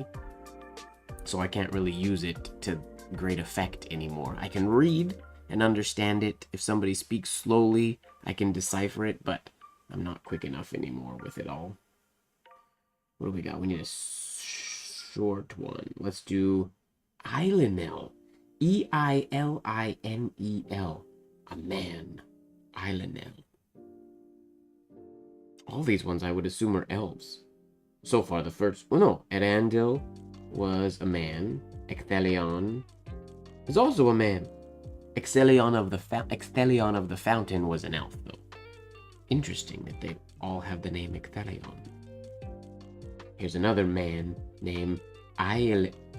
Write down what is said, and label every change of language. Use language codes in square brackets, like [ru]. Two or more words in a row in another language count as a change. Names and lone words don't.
[en] So I can't really use it to great effect anymore. I can read and understand it. If somebody speaks slowly, I can decipher it, but I'm not quick enough anymore with it all. What do we got? We need a short one. Let's do Eilinel. E-I-L-I-N-E-L. A man. Eilinel. All these ones I would assume are elves. So far, the first... Oh, no. Erandil was a man. Ecthelion is also a man. Ecthelion of the Fountain was an elf, though. Interesting that they all have the name Ecthelion. Here's another man named Eilinel.